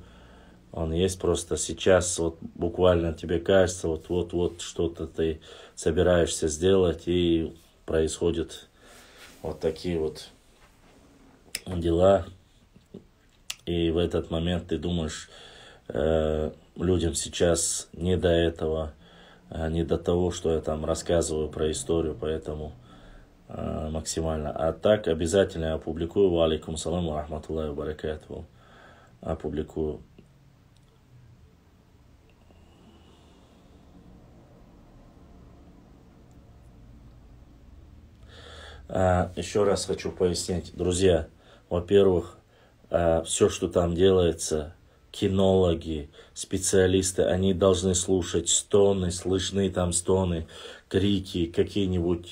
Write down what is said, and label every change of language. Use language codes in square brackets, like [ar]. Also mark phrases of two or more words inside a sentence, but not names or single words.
[ru] Он есть просто сейчас, вот буквально тебе кажется, вот что-то ты собираешься сделать, и происходят вот такие вот дела. И в этот момент ты думаешь, людям сейчас не до этого, не до того, что я там рассказываю про историю, поэтому максимально. А так обязательно опубликую. [ar] وعليكم السلام ورحمة الله وبركاته. [ru] Опубликую. Еще раз хочу пояснить, друзья. Во-первых, все, что там делается, кинологи, специалисты, они должны слушать стоны, слышны там стоны, крики какие-нибудь.